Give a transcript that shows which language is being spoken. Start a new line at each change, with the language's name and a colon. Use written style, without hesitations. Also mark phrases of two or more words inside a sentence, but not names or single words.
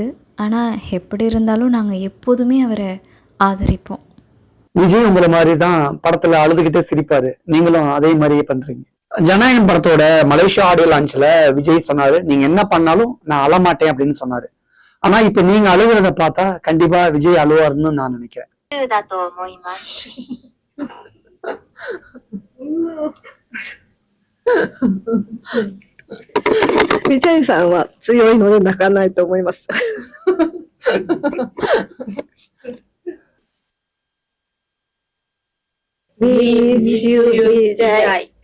Tamil: ஆனால் எப்படி இருந்தாலும் நாங்கள் எப்போதுமே அவரை ஆதரிப்போம். விஜய் உங்களை மாதிரி தான் படத்துல அழுதுகிட்டே சிரிப்பாரு. நீங்களும் அதே மாதிரியே பண்றீங்க. ஜனநாயகம் படத்தோட மலேசியா ஆடியோ லான்ச்ல விஜய் சொன்னாரு, நீங்க என்ன பண்ணாலும் நான் அழமாட்டேன் அப்படின்னு சொன்னாரு. ஆனா இப்ப நீங்க அழுகுறத பார்த்தா கண்டிப்பா விஜய் அழுவாருன்னு நான் நினைக்கிறேன்.
Japanese: だと思います。ビジャイさんは強いので泣かないと思います。
English: Miss you, Vijay.